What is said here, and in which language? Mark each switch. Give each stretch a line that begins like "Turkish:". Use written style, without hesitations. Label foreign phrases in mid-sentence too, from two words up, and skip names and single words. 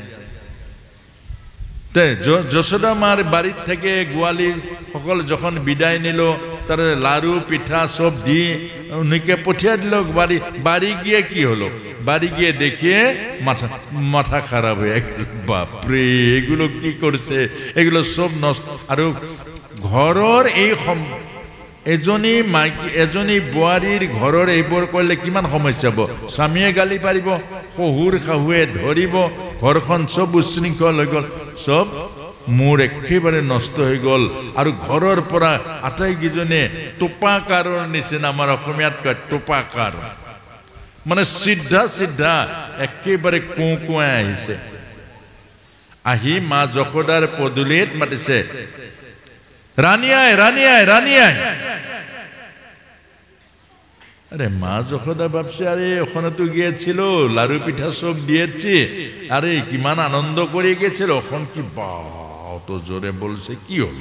Bangla: যশোদা মার বাড়ির থেকে গোয়ালি সকল যখন বিদায় নিল, তার লাড়ু পিঠা সব দিয়ে উনিকে পঠিয়ে দিল বাড়ি। বাড়ি গিয়ে কি হলো, বাড়ি গিয়ে দেখিয়ে মাথা খারাপ হয়ে গেল। বাপরে, এগুলো কি করছে, এগুলো সব নষ্ট।
Assamese: আর ঘৰৰ এই এজনী বোৱাৰীৰ ঘৰৰ এইবোৰ কৰিলে কিমান সমস্যা হ'ব। স্বামীয়ে গালি পাৰিব, শহুৰ শাহুৱে ধৰিব, ঘৰখন চব উশৃংখল হৈ গ'ল, চব মোৰ একেবাৰে নষ্ট হৈ গ'ল। আৰু ঘৰৰ পৰা আটাইকেইজনে টোপাকাৰৰ নিচিনা, আমাৰ অসমীয়াত কয় টোপাকাৰ, মানে চিধা একেবাৰে কোঁকোৱাই আহিছে। আহি মা যশোদাৰ পদূলিত মাতিছে,
Bangla: রানী আয়, রানী আয়, রানী আয়। আরে মা যশোদা ভাবছে, আরে ওখানে তো গিয়েছিল, লাড়ু পিঠা সব দিয়েছি, আরে কিমান আনন্দ করে গেছিল, ওখান কি বা অত জোরে বলছে, কি হলো?